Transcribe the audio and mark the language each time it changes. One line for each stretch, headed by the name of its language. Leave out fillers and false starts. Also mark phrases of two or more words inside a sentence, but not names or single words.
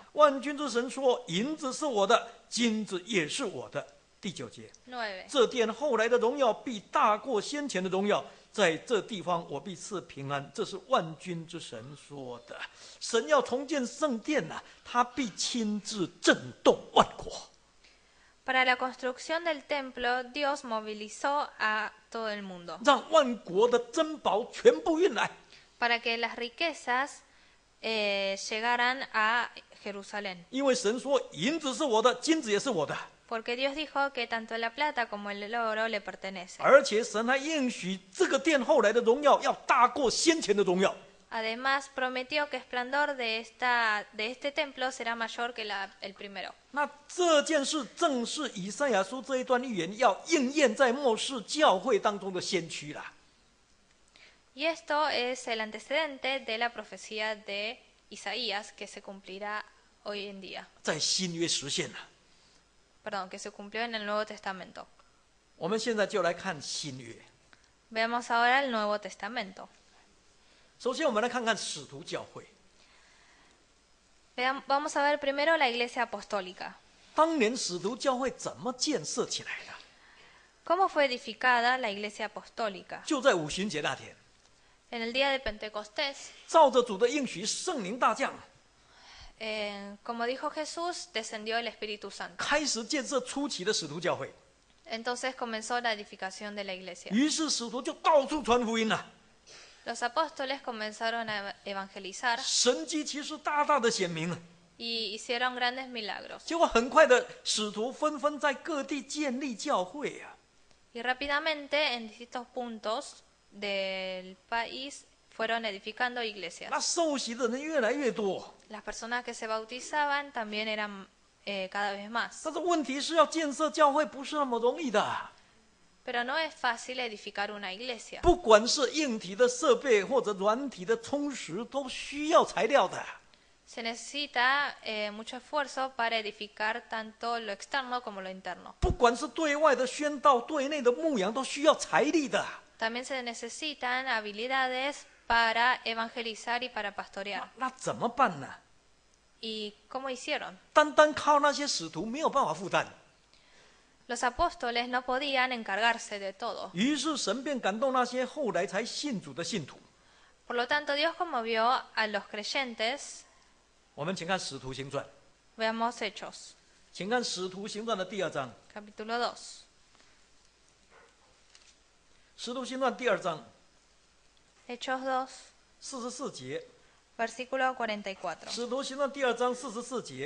Chinese: 万军之神说：银子是我的，金子也是我的。第9节， 9. 这殿后来的荣耀必大过先前的荣耀， 在这地方我必赐平安，这是万军之神说的。神要重建圣殿呐，他必亲自震动万国。
Spanish: Para la construcción del templo, Dios movilizó a todo el mundo
Chinese: 让万国的珍宝全部运来，
Spanish: para que las riquezas llegaran a Jerusalén.
Chinese: 因为神说银子是我的，金子也是我的，
Spanish: Porque Dios dijo que tanto la plata como el oro le pertenecen.
Chinese: 而且神还应许这个殿后来的荣耀要大过先前的荣耀。
Spanish: Además, prometió que el esplendor de este templo será mayor que el primero.
Chinese: 那这件事正是以赛亚书这一段预言要应验在末世教会当中的先驱啦。
Spanish: Y esto es el antecedente de la profecía de Isaías que se cumplirá hoy en día.
Chinese: 在新约实现了。
Spanish: Perdón, que se cumplió en el Nuevo Testamento.
Chinese: 我们现在就来看新约。
Spanish: Veamos ahora el Nuevo Testamento.
Chinese: 首先，我们来看看使徒教会。
Spanish: Vamos a ver primero la Iglesia Apostólica.
Chinese: 当年使徒教会怎么建设起来的？
Spanish: ¿Cómo fue edificada la Iglesia Apostólica?
Chinese: 就在五旬节那天，
Spanish: En el día de Pentecostés,
Chinese: 照着主的应许，圣灵大降，
Spanish: como dijo Jesús, descendió el Espíritu Santo.
Chinese: 开始建设初期的使徒教会。
Spanish: Entonces comenzó la edificación de la iglesia.
Chinese: 于是使徒就到处传福音了，
Spanish: Los apóstoles comenzaron a evangelizar
Chinese: 神迹奇事大大的显明了。
Spanish: y hicieron grandes milagros.
Chinese: 结果很快的，使徒纷纷在各地建立教会啊。
Spanish: Y rápidamente en distintos puntos del país fueron edificando iglesias.
Chinese: 那受洗的人越来越多，
Spanish: Las personas que se bautizaban también eran cada vez más.
Chinese: 但是问题是要建设教会不是那么容易的，
Spanish: Pero no es fácil edificar una iglesia.
Chinese: 不管是硬体的设备或者软体的充实，都需要材料的。
Spanish: Se necesita mucho esfuerzo para edificar tanto lo externo como lo interno.
Chinese: 不管是对外的宣道，对内的牧养，都需要财力的。
Spanish: También se necesitan habilidades para evangelizar y para pastorear.
Chinese: 那怎么办呢？
Spanish: ¿Y cómo hicieron?
Chinese: 单单靠那些使徒没有办法负担，
Spanish: Los apóstoles no podían encargarse de todo.
Chinese: 于是神便感动那些后来才信主的信徒。
Spanish: Por lo tanto, Dios conmovió a los creyentes.
Chinese: 我们请看《使徒行传》，
Spanish: Veamos Hechos,
Chinese: 请看《使徒行传》的第2章，《
Spanish: capítulo 2.
Chinese: 使徒行传》第2章
Spanish: Hechos 2,
Chinese: 44节，
Spanish: versículo 44.
Chinese: 《使徒行传》第2章44节，